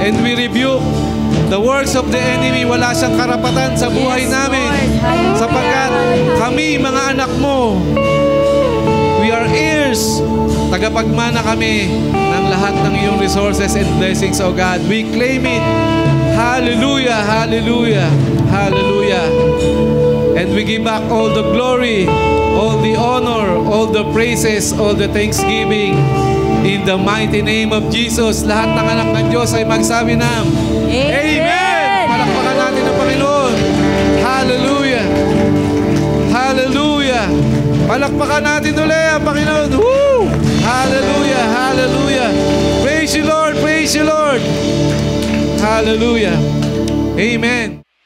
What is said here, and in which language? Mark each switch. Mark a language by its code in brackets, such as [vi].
[en] And we rebuke the works of the enemy. [tl] Wala siyang karapatan sa buhay [en] Yes, [tl] namin. [en] Lord. Hallelujah. [tl] Sapagkat kami, mga anak mo, [en] we are heirs. [tl] Tagapagmana kami ng lahat ng iyong [en] resources and blessings, O God. We claim it. Hallelujah, hallelujah, hallelujah. And we give back all the glory, all the honor, all the praises, all the thanksgiving. In the mighty name of Jesus, [tl] lahat ng anak ng Diyos ay magsabi ng Amen! Palakpakan natin ang Panginoon. Hallelujah! Hallelujah! Palakpakan natin ulit ang Panginoon. [en] Woo! Hallelujah! Hallelujah! Praise you, Lord! Praise you, Lord! Hallelujah! Amen!